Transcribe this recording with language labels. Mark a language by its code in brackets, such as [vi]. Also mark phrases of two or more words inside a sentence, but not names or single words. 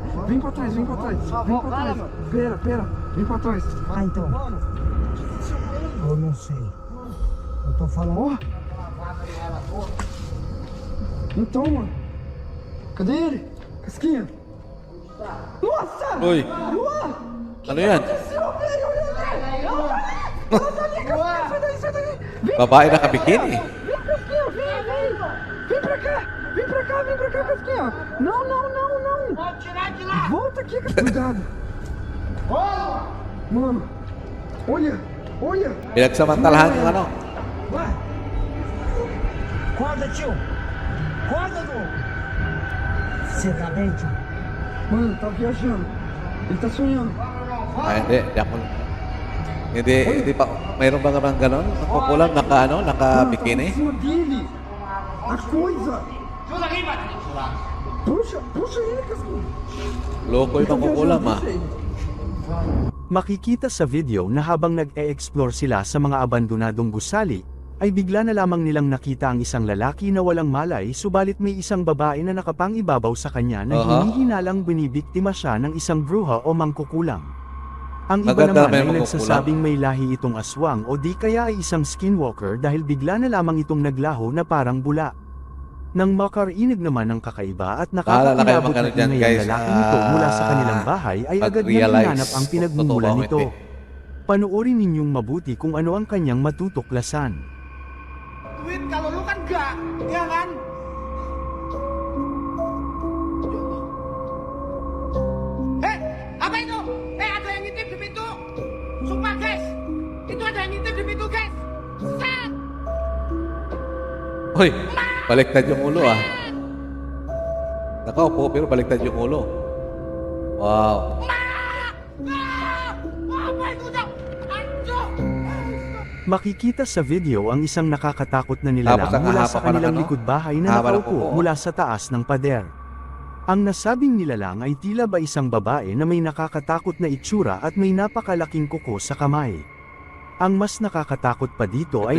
[pt] Vem pra trás. Pera, vem pra trás. Ah, então. Eu não sei. Eu tô falando. Ó. Então, mano. Cadê ele? Casquinha. Nossa! [tl] Uy, ano yan? [pt] Sai daí. [tl] Babae nakabikini. [pt] Vem pra cá, Casquinha. Não. Pode tirar de lá. Volta aqui, Casquinha. Cuidado. Mano, olha. [tl] Pinagsamantalahan yung ano. [pt] Vai. Acorda, tio. Acorda, vô. Você tá bem, tio? Mano, tá viajando. Ele tá sonhando. [tl] Ay, hindi ako. Hindi pa, mayroon ba naman ganon? Nakukulam, naka-bikini? [pt] Tá em cima dele. A coisa. Chuta aqui, Patrick. Puxa ele, Casquinha. [tl] Loko yung makukulam, ah. [pt] Puxa ele. [tl] Makikita sa video na habang nag-e-explore sila sa mga abandonadong gusali, ay bigla na lamang nilang nakita ang isang lalaki na walang malay subalit may isang babae na nakapangibabaw sa kanya na hinihinalang binibiktima siya ng isang bruha o mangkukulam. Ang iba Maganda naman may ay mangkukulam. nagsasabing may lahi itong aswang o di kaya ay isang skinwalker dahil bigla na lamang itong naglaho na parang bula. Nang makarinig naman ng kakaiba at Bahala na kayo nakakakilabot na magkano dyan, ingay guys, ang lalaki nito mula sa kanilang bahay ay agad niyang mag-realize hinanap ang kung pinagmumulan totoo ba o nito. hindi. Panoorin ninyong mabuti kung ano ang kanyang matutuklasan. [id] Duit kalau lu kan enggak, ya kan? Apa itu? Ada yang ngintip di pintu. Sumpah, guys. Itu ada yang ngintip di pintu, guys. Set! [tl] Uy, baliktad yung ulo, ah. Nakaupo, pero baliktad yung ulo. Wow. [id] Apa itu, Dok? Aduh! [tl] Makikita sa video ang isang nakakatakot na Tapos nilalang ang mula haba sa pa ng kanilang ano? likod bahay na Haba ng nakaupo kuko. mula sa taas ng pader. Ang nasabing nilalang ay tila ba isang babae na may nakakatakot na itsura at may napakalaking kuko sa kamay. Ang mas nakakatakot pa dito ay